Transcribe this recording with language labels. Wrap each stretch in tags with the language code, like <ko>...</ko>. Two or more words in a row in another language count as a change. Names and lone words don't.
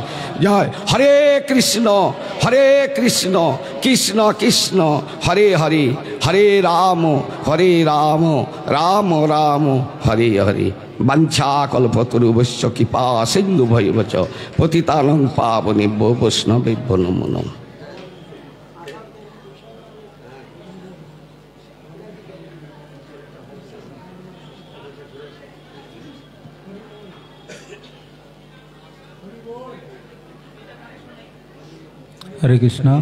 <sa>জয় হরে কৃষ্ণ কৃষ্ণ কৃষ্ণ হরে হরে, হরে রাম রাম রাম হরে হরে। বাঞ্ছা কল্পতরুভ্যশ্চ কৃপা সিন্ধু ভৈবচ পতিতানং পাবনেভ্যো বৈষ্ণবেভ্যো নমো নমঃ। হরে কৃষ্ণ।</sa>